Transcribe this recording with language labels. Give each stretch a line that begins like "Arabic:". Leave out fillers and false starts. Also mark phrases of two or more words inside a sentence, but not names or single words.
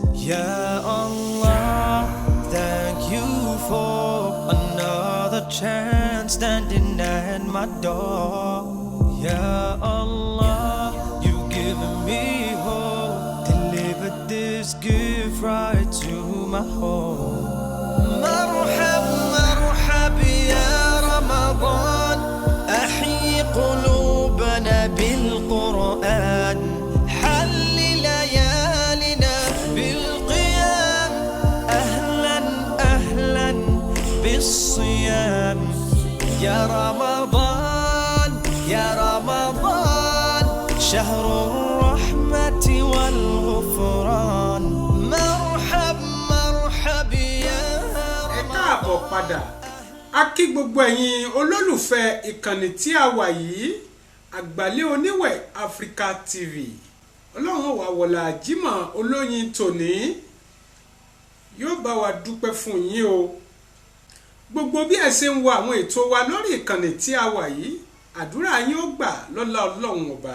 Arabic: يا الله,
English: thank you for another chance standing at my door.
Arabic: يا الله,
English: you've given me hope. Delivered this gift right to my home.
Arabic: مرحب مرحب يا رمضان، أحيي قلوبنا بالقرآن، حل ليالنا بالقيام، أهلا أهلا بالصيام. يا رمضان يا رمضان، شهر الرحمة والغفران. مرحب مرحب يا رمضان.
Yoruba: A kí gbogbo ẹ̀yin olólùfẹ́ ìkànnì tí a wà yìí àgbàlẹ̀ oníwẹ̀ Africa TV. Ọlọ́run wá wọlá Jímọ̀ Olóyin tòní yóò bá wa dúpẹ́ fún yín o. Gbogbo bí ẹ ṣe ń wo àwọn ètò wa lórí ìkànnì tí a wà yìí, àdúrà yín ó gbà lọ́lá Ọlọ́run ọba.